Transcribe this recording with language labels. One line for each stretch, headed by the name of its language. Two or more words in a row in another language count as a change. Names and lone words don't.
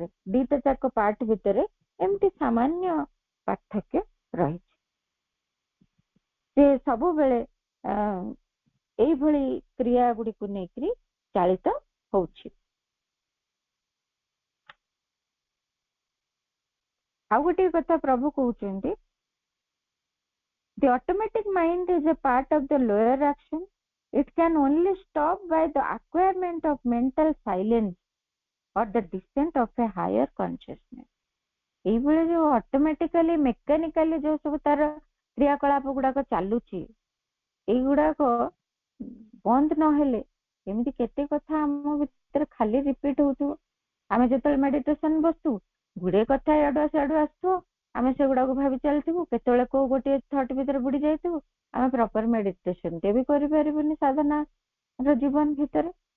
Odia: ଦିଟା ଯାକ ପାର୍ଟ ଭିତରେ ଏମିତି ସାମାନ୍ୟ ପାର୍ଥକ୍ୟ ରହିଛି। ସେ ସବୁବେଳେ ଏଇଭଳି କ୍ରିୟା ଗୁଡିକୁ ନେଇକରି ଚାଳିତ ହଉଛି। ଆଉ ଗୋଟିଏ କଥା ପ୍ରଭୁ କହୁଛନ୍ତି,
English: the automatic mind is a part of the lower action. It can only stop by the acquirement of mental silence or the descent of a higher consciousness.
Odia: ଏଇଭଳି ଯୋଉ
English: automatically mechanically
Odia: ଯୋଉ ସବୁ ତାର କ୍ରିୟାକଳାପ ଗୁଡାକ ଚାଲୁଛି, ଏଇଗୁଡାକ ବନ୍ଦ ନହେଲେ ଏମିତି କେତେ କଥା ଆମ ଭିତରେ ଖାଲି ରିପିଟ ହଉଥିବ। ଆମେ ଯେତେବେଳେ ମେଡିଟେସନ ବସୁ, ଗୁଡେ କଥା ଏଆଡୁ ସେଆଡୁ ଆସୁଥିବ, ଆମେ ସେଗୁଡାକୁ ଭାବି ଚାଲିଥିବୁ, କେତେବେଳେ କୋଉ ଗୋଟିଏ ଥଟ୍ ଭିତରେ ବୁଡି ଯାଇଥିବୁ, ଆମେ
English: proper meditation
Odia: ଟେ ବି କରିପାରିବୁନି ସାଧନାର ଜୀବନ ଭିତରେ।